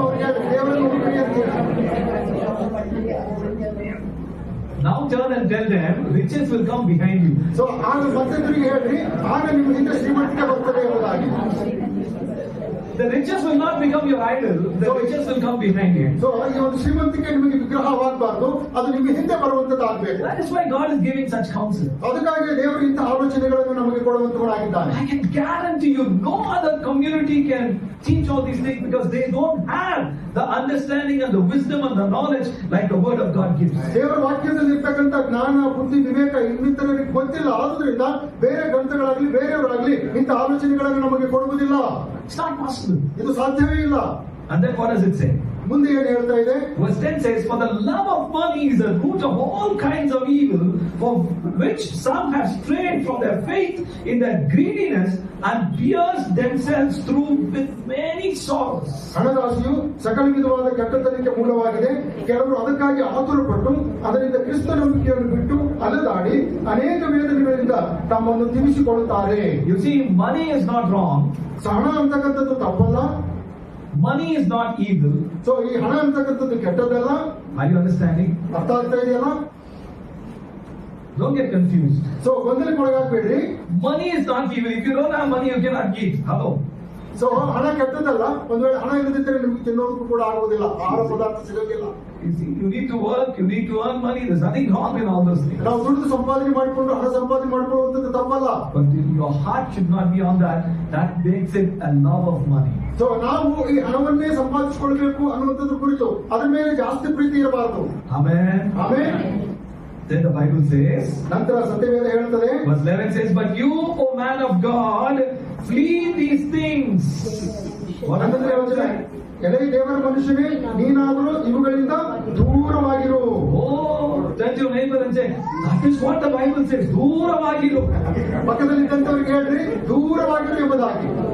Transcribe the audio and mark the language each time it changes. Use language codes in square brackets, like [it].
[kn] ಅವ್ರಿಗೆ ಹೇಳ್ರಿ, ದೇವರನ್ನು ಹುಡುಕಿರಿ ಅಂತ ಹೇಳಿ. [en] Now turn and tell them, riches will come behind you. [kn] So ಆಗ ಮತ್ತೆ ತಿರುಗಿ ಹೇಳ್ರಿ, ಆಗ ನಿಮ್ಮ ಹಿಂದೆ ಶ್ರೀಮಂತಿಕೆ ಬರ್ತದೆ ಎಂಬುದಾಗಿ. [en] The riches will not become your idol. The riches will come behind you. [kn] So ಈ ಒಂದು ಶ್ರೀಮಂತಿಕೆ ನಿಮಗೆ ವಿಗ್ರಹವಾಗಬಾರ್ದು, ಅದು ನಿಮಗೆ ಹಿಂದೆ ಬರುವಂತದ್ದಾಗಬೇಕು. [en] That is why God is giving such counsel. [kn] ಅದಕ್ಕಾಗಿ ದೇವರು ಇಂತಹ ಆಲೋಚನೆಗಳನ್ನು ನಮಗೆ ಕೊಡುವಂತವರಾಗಿದ್ದಾನೆ. [en] I can guarantee you, no other community can teach all these things because they don't have the understanding and the wisdom and the knowledge like the Word of God gives. [kn] ದೇವರ ವಾಕ್ಯದಲ್ಲಿ ಇರ್ತಕ್ಕಂಥ ಜ್ಞಾನ, ಬುದ್ಧಿ, ವಿವೇಕ ಇನ್ನಿತರರಿಗೆ ಗೊತ್ತಿಲ್ಲ. ಆದ್ರಿಂದ ಬೇರೆ ಗ್ರಂಥಗಳಾಗ್ಲಿ ಬೇರೆಯವರಾಗ್ಲಿ ಇಂಥ ಆಲೋಚನೆಗಳನ್ನು ನಮಗೆ ಕೊಡುವುದಿಲ್ಲ. [en] It's not possible. [kn] ಇದು ಸಾಧ್ಯವೇ ಇಲ್ಲ. [en] And then what does it say? [kn] ಮುಂದೆ ಏನು ಹೇಳ್ತಾ ಇದೆ? [en] Verse 10 says, for the love of money is the root of all kinds of evil, for which some have strayed from their faith in their greediness and pierced themselves through with many sorrows. [kn] ಹಣದಾಸೆಯು ಸಕಲ ವಿಧವಾದ ಕೆಟ್ಟತನಕ್ಕೆ ಮೂಲವಾಗಿದೆ. ಕೆಲವರು ಅದಕ್ಕಾಗಿ ಆತುರಪಟ್ಟು ಅದರಿಂದ ಕ್ರಿಸ್ತ ನಂಬಿಕೆಯನ್ನು ಬಿಟ್ಟು ಅಲೆದಾಡಿ ಅನೇಕ ವೇದನೆಗಳಿಂದ ತಮ್ಮನ್ನು ತಿವಿಸಿಕೊಳ್ಳುತ್ತಾರೆ. [en] You see, money is not wrong. [kn] ಹಣ ಅಂತಕ್ಕಂಥದ್ದು ತಪ್ಪಲ್ಲ. [en] Money is not evil. [kn] So ಈ ಹಣ ಅಂತಕ್ಕಂಥದ್ದು ಕೆಟ್ಟದಲ್ಲ. [en] Are you understanding? [kn] ಅರ್ಥ ಆಗ್ತಾ ಇದೆಯಲ್ಲ? [en] Don't get confused. [kn] ಸೊ ಗೊಂದಲಕ್ಕೆ ಒಳಗಾಗಬೇಡ್ರಿ. [en] Money is not evil. If you don't have money, you cannot eat. Hello. [kn] So ಹಣ ಕೆಟ್ಟದಲ್ಲ. ಒಂದ್ ವೇಳೆ ಹಣ ಇಲ್ಲದಿದ್ದರೆ ನಿಮ್ಗೆ ತಿನ್ನೋದಕ್ಕೂ ಕೂಡ ಆಗುವುದಿಲ್ಲ, ಆಹಾರ ಪದಾರ್ಥ ಸಿಗೋದಿಲ್ಲ. [en] You see, you need to work, you need to earn money. There's nothing wrong in all those things. [kn] ನಾವು ದುಡಿದು ಸಂಪಾದನೆ ಮಾಡಿಕೊಂಡು ಹಣ ಸಂಪಾದನೆ ಮಾಡಿಕೊಳ್ಳುವಂಥದ್ದು ತಪ್ಪಲ್ಲ. [en] But your heart should not be on that. That makes it a love of money. [kn] So ನಾವು ಈ ಹಣವನ್ನೇ ಸಂಪಾದಿಸಿಕೊಳ್ಬೇಕು ಅನ್ನುವಂಥದ್ದು ಕುರಿತು ಅದರ ಮೇಲೆ ಜಾಸ್ತಿ ಪ್ರೀತಿ ಇರಬಾರದು. [en] Amen. [kn] ಆಮೇಲೆ [en] Then the Bible says, [kn] ನಂತರ ಸತ್ಯವೇದ ಹೇಳ್ತದೆ, [en] verse 11 says, but you, O man of God, flee these things. What is [kn] ಹನ್ನೊಂದನೇ ವಚನ, [en] the [kn] ಎಲೆ ದೇವರ ಮನುಷ್ಯನೇ ನೀನಾದರೂ ಇವುಗಳಿಂದ ದೂರವಾಗಿರು. [en] Oh, turn to your neighbor and say, that is what the Bible says. [kn] ದೂರವಾಗಿರು. ಪಕ್ಕದಲ್ಲಿದ್ದಂಥವ್ರಿಗೆ ಹೇಳ್ರಿ, ದೂರವಾಗಿರು ಎಂಬುದಾಗಿ.